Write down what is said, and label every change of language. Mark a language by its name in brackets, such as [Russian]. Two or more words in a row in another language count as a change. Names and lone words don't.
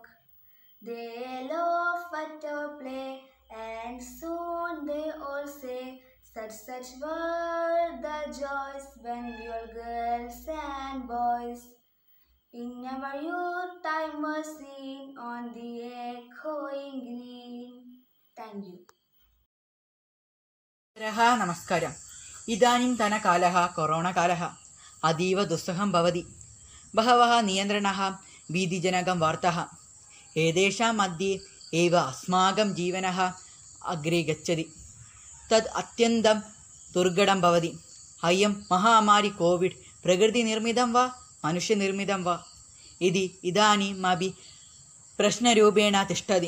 [English] They laugh at our play, and soon they all say, such were the joys when we were girls and boys. In our youth time was seen on the echoing green. Thank you. [Sanskrit] നമസ്കാരം. ഇദാनीं തനകാലः कोरोणाकालः अतीव दुस्सहं भवति. बहवः नियन्त्रणाः भीतिजनकं वार्ताः एतेषां मध्ये एव अस्माकं जीवनः अग्रे गच्छति. तद् अत्यन्तं दुर्घटं भवति. अयं महामारी कोविड् प्रकृतिनिर्मितं वा मनुष्यनिर्मितं वा इति इदानीमपि प्रश्नरूपेण तिष्ठति.